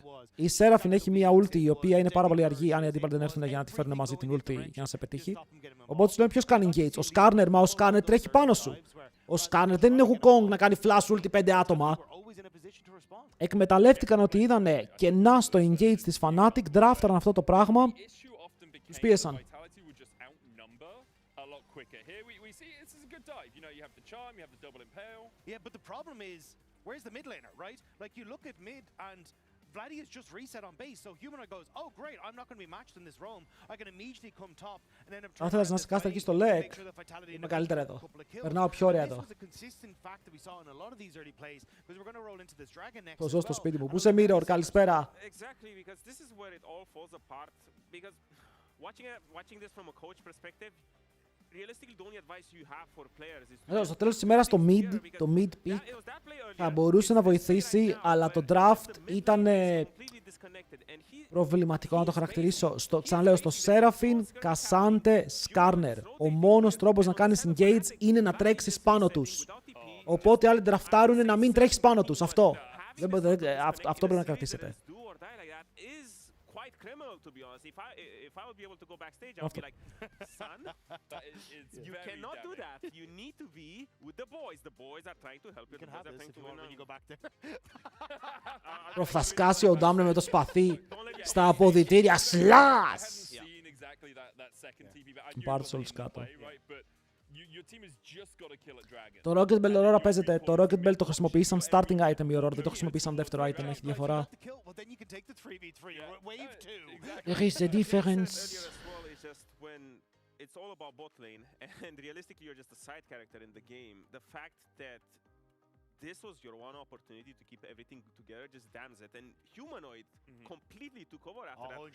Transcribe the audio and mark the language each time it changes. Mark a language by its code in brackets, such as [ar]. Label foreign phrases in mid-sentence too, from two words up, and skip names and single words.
[el] Η Seraphine έχει μια ulti η οποία είναι πάρα πολύ αργή, αν οι αντίπαλοι δεν έρθουν για να τη φέρουν μαζί την ulti για να σε πετύχει. Οπότε σου λένε ποιος κάνει engage. Ο Skarner, μα ο Skarner τρέχει πάνω σου. Ο Skarner δεν είναι Wukong να κάνει [en] flash ulti [el] 5 άτομα. Εκμεταλλεύτηκαν ότι είδανε κενά στο engage της Fnatic, draftaran αυτό το πράγμα, τους πίεσαν. [en] Vladdy is just reset on base, so Humanoid goes, oh great, I'm not going to be matched in this roam. I can immediately come top and end up trying to [el] να σε κάσετε εκεί στο leg, είμαι καλύτερα εδώ. Περνάω πιο ωραία εδώ. Το ζω στο σπίτι μου. Πού σε Mirror, καλησπέρα. [en] Exactly, because this is where it all falls apart. Because watching this from a coach perspective, [el] στο τέλος της ημέρας το mid pick θα μπορούσε να βοηθήσει, αλλά το draft ήταν προβληματικό να το χαρακτηρίσω. Ξαναλέω, στο Seraphine, Cassante, Skarner. Ο μόνος τρόπος να κάνεις engage είναι να τρέξεις πάνω τους. Οπότε άλλοι draftάρουν να μην τρέχεις πάνω τους. Αυτό πρέπει να κρατήσετε. [en] Criminal, to be honest. If I would be able to go backstage, I'd be like, son, you cannot do that. You need to be with the boys. The boys are trying to help you. The boys are trying to win when you go back there. [el] Θα σκάσει ο Ντάμνε με το σπαθί στα αποδυτήρια. Σλάς! Πάρ' τους όλους κάτω. Το Rocket Bell Aurora παίζεται. Το Rocket Bell το χρησιμοποιεί σαν [en] starting item [el] η Aurora. Δεν το χρησιμοποιεί σαν δεύτερο item. Έχει διαφορά. [en] There is a difference. It's all about bot lane, and realistically, you're just a side character in the game. The fact that this was your one opportunity to keep everything together, just dams it. And Humanoid completely took over after that.